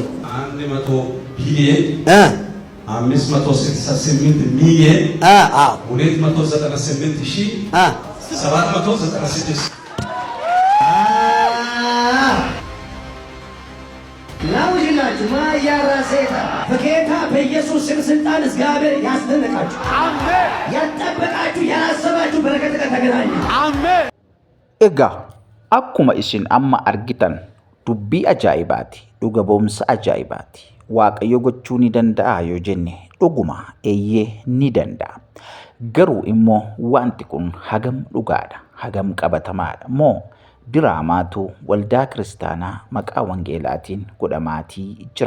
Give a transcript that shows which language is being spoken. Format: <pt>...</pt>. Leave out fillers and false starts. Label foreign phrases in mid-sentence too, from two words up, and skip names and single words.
<am>100 ቢሊዮን 568 ሚሊዮን 298,796 ላውጅላችሁ ማያራሴታ በጌታ በኢየሱስ ስም ስልጣን እግዚአብሔር ያስደነቃችሁ፣ አሜን። ያጠበቃችሁ ያላሰባችሁ በረከት ጋር ተገናኙ፣ አሜን።</am> <om>Egaa akkuma isin amma argitan dubbii ajaa'ibaati, dhuga ba'umsa ajaa'ibaati. Waaqayyo gochuu ni danda'a yoo jenne dhuguma eeyyee ni danda'a. Garuu immoo wanti kun hagam dhugaadha, hagam qabatamaadha moo diraamaatu waldaa kiristaanaa maqaa wangeelaatiin godhamaatii jira?</om>